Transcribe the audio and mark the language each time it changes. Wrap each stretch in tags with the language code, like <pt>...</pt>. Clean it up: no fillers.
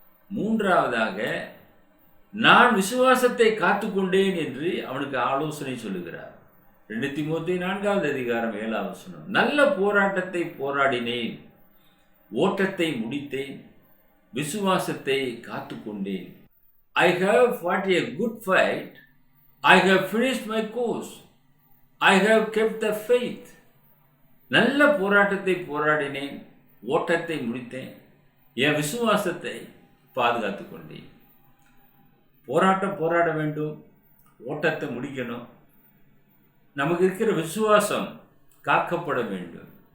<ta>3வதாக, நான் விசுவாசத்தை காத்துக்கொண்டேன் என்று அவனுக்கு ஆலோசனை சொல்லுகிறார். 2 தீமோத்தேயு 4வது அதிகாரம் 7வது வசனம், நல்ல போராட்டத்தை போராடினேன், ஓட்டத்தை முடித்தேன், விசுவாசத்தை காத்துக்கொண்டேன்.</ta> <en>I have fought a good fight, I have finished my course, I have kept the faith.</en> <ta>நல்ல போராட்டத்தை போராடினேன், ஓட்டத்தை முடித்தேன், என் விசுவாசத்தை பாதுகாத்து கொண்டேன். போராட்டம் போராட வேண்டும், ஓட்டத்தை முடிக்கணும். நமக்கு இருக்கிற விசுவாசம் காக்கப்பட வேண்டும்.</ta>